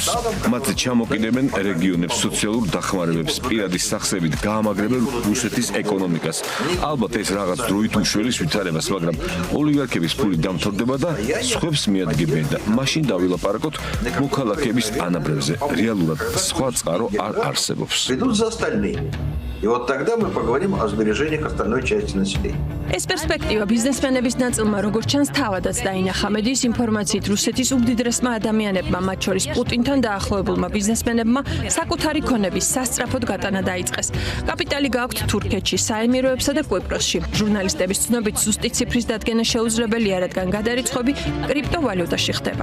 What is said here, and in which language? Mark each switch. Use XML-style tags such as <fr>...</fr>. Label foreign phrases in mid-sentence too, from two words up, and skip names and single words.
<ka>მათზე ჩამოკიდებენ რეგიონებს, სოციალურ დახმარებებს, პირადი სახსებით გაამაგრებენ რუსეთის ეკონომიკას. ალბათ ეს რაღაც დროით უშველის ვითარებას, მაგრამ ოლიგარქების ფული დამთავრდება და სხვებს მიადგებენ და მაშინ დავილაპარაკოთ მოქალაქეების ანაბრებზე. რეალურად სხვა წყარო არ არსებობს.</ka> <ru>И вот тогда мы поговорим о сбережениях остальной части населения.</ru> <ka>ეს პერსპექტივა ბიზნესმენების ნაწილმა როგორც ჩანს თავადაც დაინახა. მედიის ინფორმაციით რუსეთის უმდიდრესმა ადამიანებმა, მათ შორის პუტინთან დაახლოებულმა ბიზნესმენებმა საკუთარი ქონების სასწრაფოდ გატანა დაიწყეს. კაპიტალი გააქვთ თურქეთში, საემიროებსა და კვიპროსში. ჟურნალისტების ცნობით ზუსტი ციფრის დადგენა შეუძლებელია, რადგან გადარიცხვები კრიპტოვალუტაში ხდება.</ka>